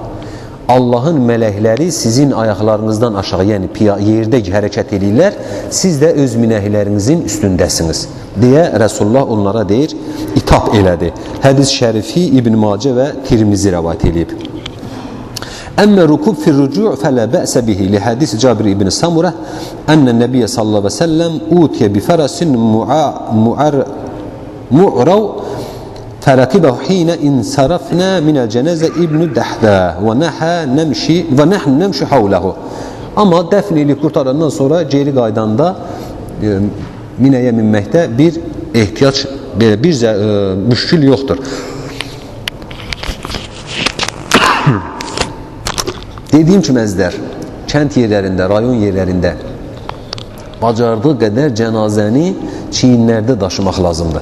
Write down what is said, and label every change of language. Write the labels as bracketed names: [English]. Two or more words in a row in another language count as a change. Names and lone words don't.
[Azerbaijani] Allahın mələkləri sizin ayaqlarınızdan aşağı, yəni yerdə hərəkət edirlər, siz də öz minəklərinizin üstündəsiniz deyə Resulullah onlara deyir, itap elədi. Hədis şərifi İbn Macə və Tirmizi rəvayət edib. [Arabic] أما الركوب في الرجوع فلا بأس به لحديث جابر بن سمرة أن النبي صلى الله عليه وسلم أتي بفرس معرور فَرَكِبَهُ حِينَ اِنْسَرَفْنَا مِنَ الْجَنَازَ اِبْنُ دَحْدَى وَنَحْنُ نَمْشُ حَوْلَهُ. [Azerbaijani] Amma dəfn edilib qurtarandan sonra geri qaydanda minəyə minməkdə bir ehtiyac, bir müşkül yoxdur. Dediyim kimi əzlər, kənd yerlərində, rayon yerlərində bacardığı qədər cənazəni çiyinlərdə daşımaq lazımdır.